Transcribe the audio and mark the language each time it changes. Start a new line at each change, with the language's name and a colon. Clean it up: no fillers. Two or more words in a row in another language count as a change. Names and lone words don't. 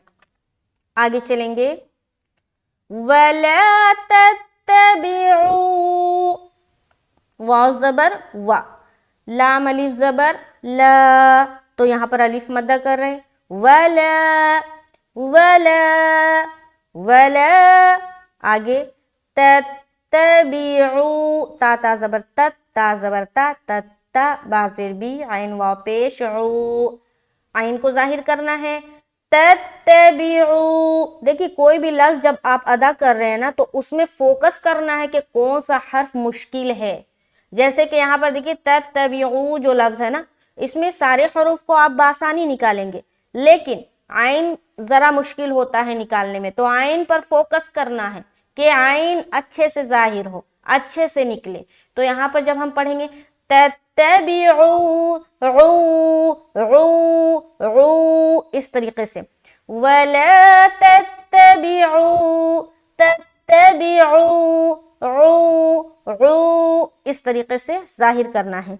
Urdu: آگے چلیں گے،
Arabic: وَلَا تَتَّبِعُوا،
Urdu: واو زبر وا، لام الف زبر لا، تو یہاں پر الف مدہ کر رہے ہیں، وَلَا وَلَا وَلَا، آگے تَتَّبِعُوا، تا تا زبر تت، تا زبر تا، تت تا، با زیر بی، عین واو پیش عو، عین کو ظاہر کرنا ہے، تَتَّبِعُوا، دیکھیں کوئی بھی لفظ جب آپ ادا کر رہے ہیں نا تو اس میں فوکس کرنا ہے کہ کون سا حرف مشکل ہے، جیسے کہ یہاں پر دیکھیں تَتَّبِعُوا جو لفظ ہے نا، اس میں سارے حروف کو آپ بآسانی نکالیں گے، لیکن عین ذرا مشکل ہوتا ہے نکالنے میں، تو عین پر فوکس کرنا ہے کہ عین اچھے سے ظاہر ہو، اچھے سے نکلے، تو یہاں پر جب ہم پڑھیں گے
Arabic: تَتَّبِعُوا عُو عُو عُو،
Urdu: اس طریقے سے،
Arabic: وَلَا تَتَّبِعُوا تَتَّبِعُوا عُو عُو،
Urdu: اس طریقے سے ظاہر کرنا ہے۔